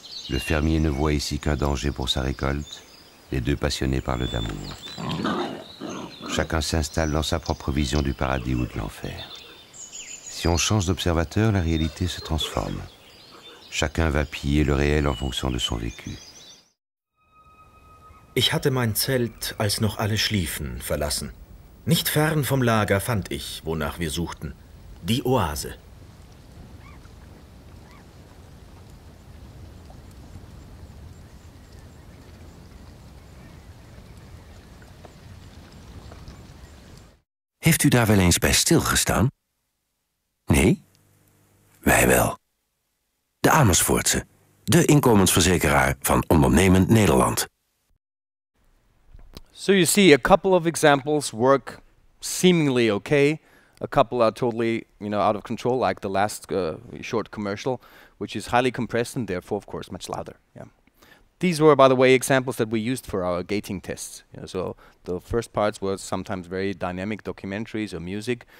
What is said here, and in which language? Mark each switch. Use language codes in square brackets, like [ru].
[fr] Le fermier ne voit ici qu'un danger pour sa récolte, les deux passionnés parlent d'amour. Chacun s'installe dans sa propre vision du paradis ou de l'enfer. Si on change d'observateur, la réalité se transforme. Chacun va piller le réel en fonction de son vécu. [de] Ich hatte mein Zelt, als noch alle schliefen, verlassen. Nicht fern vom Lager fand ich, wonach wir suchten. Die Oase. [nl] Heeft u daar wel eens bij stilgestaan? Nee? Wij wel. De Amersfoortse, de inkomensverzekeraar van ondernemend Nederland. [en] So you see, a couple of examples work seemingly okay. A couple are totally, out of control, like the last short commercial, which is highly compressed and therefore, of course, much louder. Yeah. These were, by the way, examples that we used for our gating tests. So the first parts were sometimes very dynamic documentaries or music.